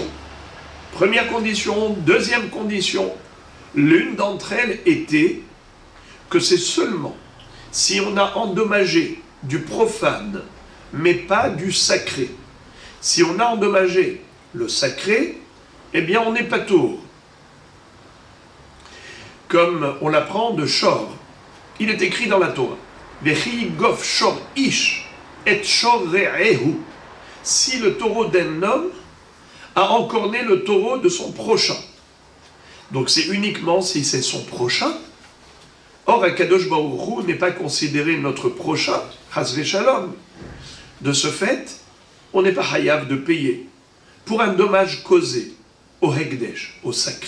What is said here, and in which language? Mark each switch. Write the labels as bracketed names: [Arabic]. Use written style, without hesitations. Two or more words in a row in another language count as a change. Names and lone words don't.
[French] Première condition, deuxième condition, l'une d'entre elles était que c'est seulement si on a endommagé du profane, mais pas du sacré. Si on a endommagé le sacré, eh bien on n'est pas tour. Comme on l'apprend de Shor. Il est écrit dans la Torah. [Hebrew] וכי יגף שור איש את שור רעהו. [French] Si le taureau d'un homme a encorné le taureau de son prochain. Donc c'est uniquement si c'est son prochain. Or, [Hebrew] הקדוש ברוך הוא [French] n'est pas considéré notre prochain, [Hebrew] חס ושלום. [French] De ce fait, on n'est pas hayav de payer pour un dommage causé au Hekdesh, au sacré.